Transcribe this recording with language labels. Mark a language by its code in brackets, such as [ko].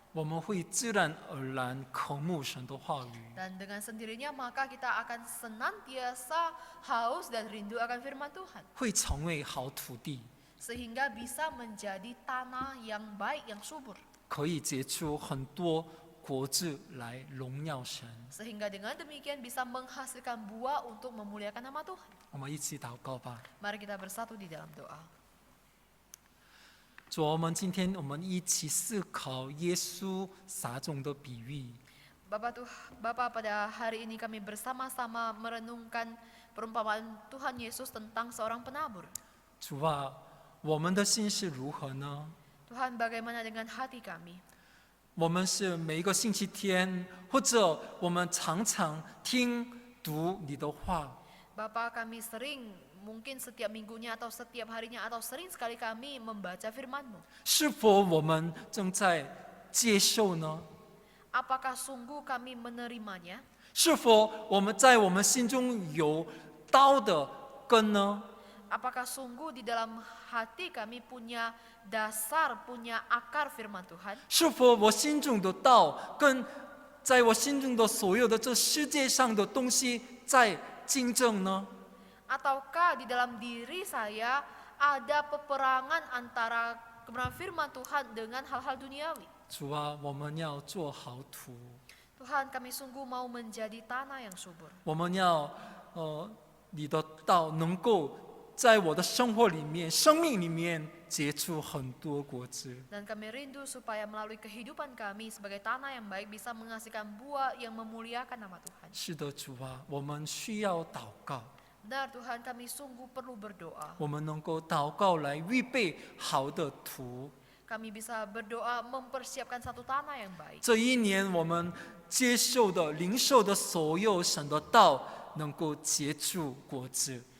[zh] 我们会自然而然渴慕神的话语。 [id] Dan dengan sendirinya maka kita akan senantiasa haus dan rindu akan firman Tuhan. [zh] 会成为好土地。 [id] Sehingga bisa menjadi tanah yang baik, yang subur. [zh] 可以结出很多果子来荣耀神。 [id] Sehingga dengan demikian bisa menghasilkan buah untuk memuliakan nama Tuhan. [zh] 我们一起祷告吧。 [id] Mari kita bersatu di dalam doa. [zh] 主，今天我们一起思考耶稣撒种的比喻。 [id] Bapa, pada hari ini kami bersama-sama merenungkan perumpamaan Tuhan Yesus tentang seorang penabur. [zh] 主啊，我们的心是如何呢？ [id] Tuhan, bagaimana dengan hati kami? [zh] 我们是每一个星期天，或者我们常常听读你的话， [id] Bapa, kami sering, mungkin setiap minggunya atau setiap harinya atau sering sekali kami membaca firman-Mu. [zh] 是否我们正在接受呢？ [id] Apakah sungguh kami menerimanya? [zh] 是否我们在我们心中有道的根呢？ [id] Apakah sungguh di dalam hati kami punya dasar, punya akar firman Tuhan? [zh] 是否我心中的道跟在我心中的所有的这世界上的东西在竞争呢？ [id] Ataukah di dalam diri saya ada peperangan antara kebenaran firman Tuhan dengan hal-hal duniawi? [zh] 主啊，我们要做好土， [id] Tuhan, kami sungguh mau menjadi tanah yang subur. [zh] 我们要你的道能够在我的生活里面、生命里面结出很多果子。 [id] Dan kami rindu supaya melalui kehidupan kami sebagai tanah yang baik bisa menghasilkan buah yang memuliakan nama Tuhan. [zh] 是的，主啊，我们需要祷告， [id] Benar Tuhan, kami sungguh perlu berdoa. [zh] 我们能够祷告来预备好的土。 [id] Kami bisa berdoa mempersiapkan satu tanah yang baik. [zh] 这一年我们接受的、领受的所有神的道，能够结出果子。